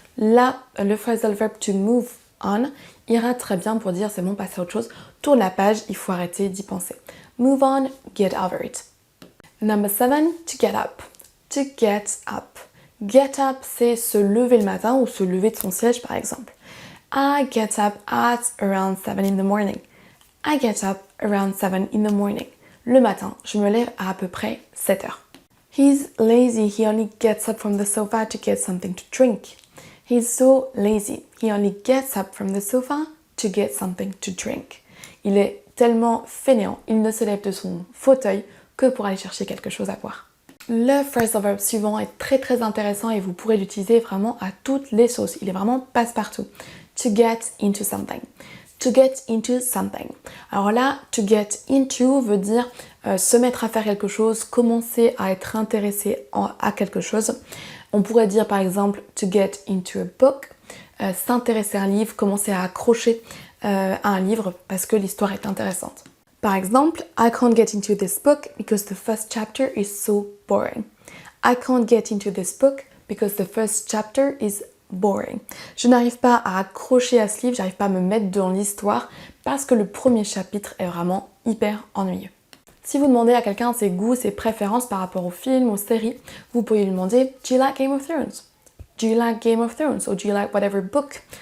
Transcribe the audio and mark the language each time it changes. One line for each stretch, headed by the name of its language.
French: Là, le phrasal verb to move on ira très bien pour dire c'est bon, passe à autre chose, tourne la page, il faut arrêter d'y penser.
English: Move on, get over it. Number 7, to get up.
French: To get up. Get up, c'est se lever le matin ou se lever de son siège par exemple.
English: I get up at around 7 in the morning. I get up around 7 in the morning.
French: Le matin, je me lève à peu près 7 heures.
English: He's lazy, he only gets up from the sofa to get something to drink. He's so lazy, he only gets up from the sofa to get something to drink.
French: Il est tellement fainéant, il ne se lève de son fauteuil que pour aller chercher quelque chose à boire. Le phrasal verb suivant est très très intéressant et vous pourrez l'utiliser vraiment à toutes les sauces. Il est vraiment passe-partout.
English: To get into something. To get into something.
French: Alors là, to get into veut dire se mettre à faire quelque chose, commencer à être intéressé à quelque chose. On pourrait dire par exemple to get into a book, s'intéresser à un livre, commencer à accrocher à un livre parce que l'histoire est intéressante. Par exemple,
English: I can't get into this book because the first chapter is so boring. I can't get into this book because the first chapter is boring.
French: Je n'arrive pas à accrocher à ce livre, j'arrive pas à me mettre dans l'histoire parce que le premier chapitre est vraiment hyper ennuyeux. Si vous demandez à quelqu'un ses goûts, ses préférences par rapport aux films, aux séries, vous pourriez lui demander
English: Do you like Game of Thrones? Do you like Game of Thrones? Or do you like whatever book?